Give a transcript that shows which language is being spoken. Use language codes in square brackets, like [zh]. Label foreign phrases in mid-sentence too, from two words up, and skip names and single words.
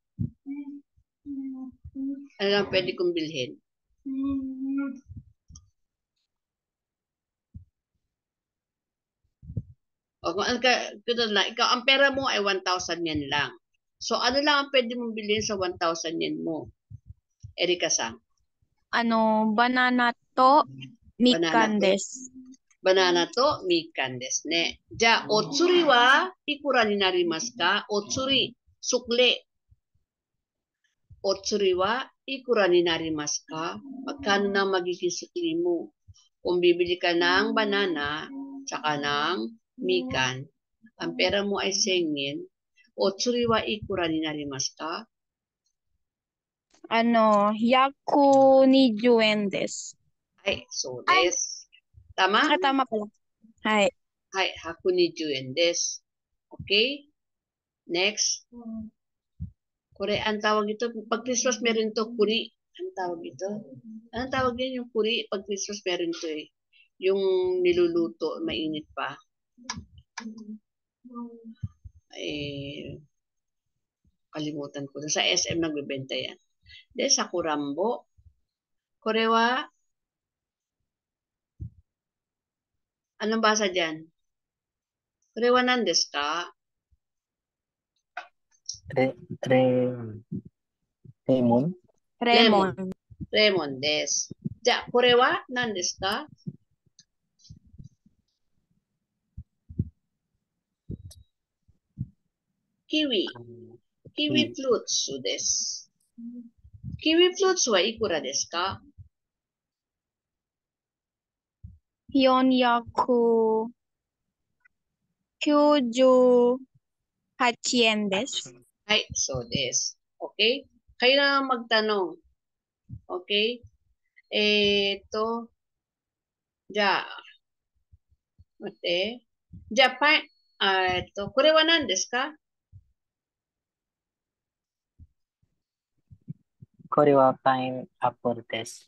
[tl] Ano lang pwede kong bilhin? O kung ikaw, ang pera mo ay 1,000 yen lang. So, ano lang ang pwede mong bilhin sa 1,000 yen mo? Erika-san. [ja] バナナとみかんです. バナナとみかんですね. じゃ、おつりはいくらになりますか? Otsuri, sukle. おつりはいくらになりますか? [tl] Magkano na magiging sukli mo? Kung bibili ka ng banana, tsaka ng mikan, ang pera mo ay 1000 yen. [ja] おつりはいくらになりますか? 120円です。はい、そうです。Tama? [tl] Tama pala. [ja] はい。はい、120円です。Okay? Next. [tl] Kore, ang tawag ito, pag Christmas meron to, kuri. Ang tawag ito? Anong tawag yun yung kuri? Pag Christmas meron to eh. Yung niluluto, mainit pa. Eh, kalimutan ko. Sa SM nagbebenta yan. De, sa Kurambo. [ja] これは, [tl] anong basa dyan? [ja] これはなんですか? Remon? Remon. レモンです. じゃあ、これは何ですか？キウイ。キウイフルーツです。キウイフルーツはいくらですか？ 498 yen です。はい、そうです。Okay? [tl] Kailangan magtanong. [ja] Okay? じゃあ、待って。じゃあ、これは何ですか？これはパインアップルです。